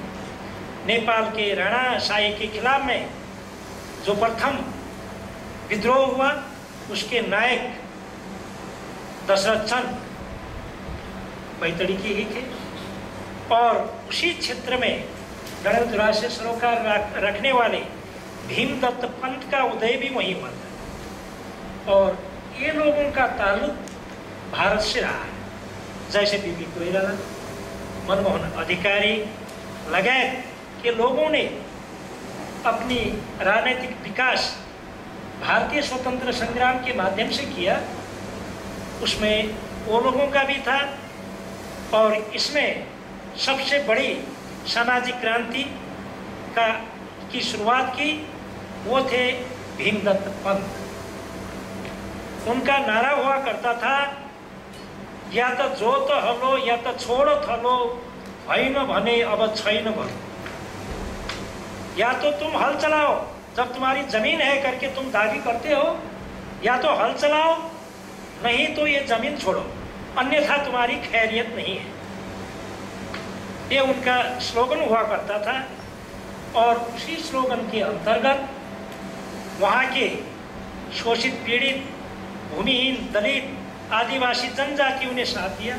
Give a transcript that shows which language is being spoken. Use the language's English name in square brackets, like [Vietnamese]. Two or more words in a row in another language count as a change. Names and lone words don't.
[Hindi] नेपाल के राणा शाही के खिलाफ में जो प्रथम विद्रोह हुआ, उसके नायक दशरथ चंद बैतडी के ही थे, और उसी क्षेत्र में गणतंत्र से सरोकार रखने वाले भीमदत्त पंत का उदय भी वहीं हुआ था। और ये लोगों का ताल्लुक भारत से रहा है, जैसे बीबी कोइराला, मनमोहन अधिकारी लगायत के लोगों ने अपनी राजनीतिक विकास भारतीय स्वतंत्र संग्राम के माध्यम से किया। उसमें वो लोगों का भी था, और इसमें सबसे बड़ी सामाजिक क्रांति की शुरुआत की वो थे भीमदत्त पंत। उनका नारा हुआ करता था, या तो जोत हलो या तो छोड़ थलो, [Nepali] होइन भने अब छैन भलो। [Hindi] या तो तुम हल चलाओ जब तुम्हारी जमीन है करके तुम दागी करते हो, या तो हल चलाओ नहीं तो ये जमीन छोड़ो, अन्यथा तुम्हारी खैरियत नहीं है। ये उनका स्लोगन हुआ करता था। और उसी स्लोगन के अंतर्गत वहाँ के शोषित, पीड़ित, भूमिहीन, दलित, आदिवासी जनजातियों ने साथ दिया।